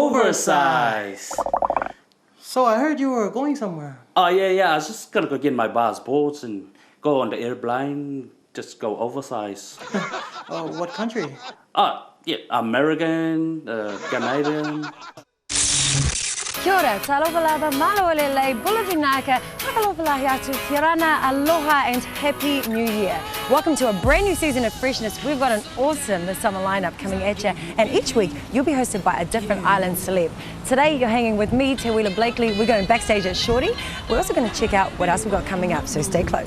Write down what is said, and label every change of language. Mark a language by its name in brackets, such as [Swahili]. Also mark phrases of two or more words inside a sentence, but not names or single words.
[English] So I heard you were going somewhere. Oh, yeah. I was just gonna go get my passports and go on the airplane, just go oversize. What country? Yeah, American, Canadian. [Māori] Kia ora, [Samoan] talofa lava, [Tongan] malo lelei, [Fijian] bulavinaka, [Niuean] whakalofalahi atu, [Samoan] hirana, [English] aloha and happy new year. Welcome to a brand new season of freshness. We've got an awesome summer lineup coming at you, and each week you'll be hosted by a different island celeb. Today you're hanging with me, Teuila Blakely. We're going backstage at Shorty. We're also going to check out what else we've got coming up, so stay close.